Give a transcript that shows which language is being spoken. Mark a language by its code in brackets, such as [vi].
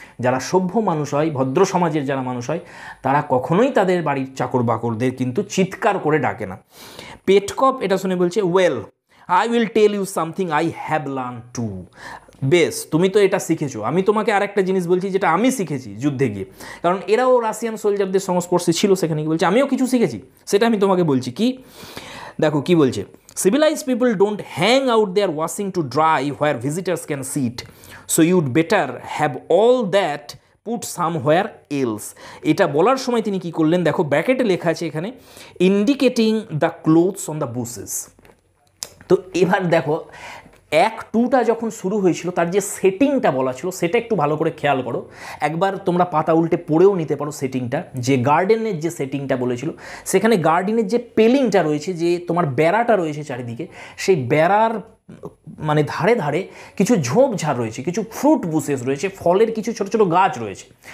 [bn] যারা সভ্য মানুষ হয়, ভদ্র সমাজের যারা মানুষ হয়, তারা কখনোই তাদের বাড়ির চাকর বাকরদের কিন্তু চিৎকার করে ডাকে না। পেটকপ এটা শুনে বলছে [en] Well I will tell you something I have learn too. [bn] বেশ, তুমি তো এটা শিখেছো, আমি তোমাকে আরেকটা জিনিস বলছি যেটা আমি শিখেছি যুদ্ধে গিয়ে, কারণ এরাও রাশিয়ান সোলজারদের সংস্পর্শে ছিল, সেখানে কি বলছে আমিও কিছু শিখেছি, সেটা আমি তোমাকে বলছি। কি দেখো কি বলছে, [en] civilized people don't hang out their washing to dry where visitors can see it, so you'd better have all that put somewhere else। [bn] এটা বলার সময় তিনি কি করলেন, দেখো ব্র্যাকেটে লেখা আছে এখানে [en] Indicating the clothes on the bushes. [bn] তো এবার দেখো 1-2টা যখন শুরু হয়েছিল তার যে সেটিংটা বলা ছিল সেটা একটু ভালো করে খেয়াল করো, একবার তোমরা পাতা উল্টে পড়েও নিতে পারো সেটিংটা, যে গার্ডেনের যে সেটিংটা বলেছিল সেখানে গার্ডেনের যে পেলিংটা রয়েছে, যে তোমার বেড়াটা রয়েছে চারিদিকে, সেই বেড়ার মানে ধারে ধারে কিছু ঝোপঝাড় রয়েছে, কিছু ফ্রুট বুসেস রয়েছে, ফলের কিছু ছোট ছোট গাছ রয়েছে।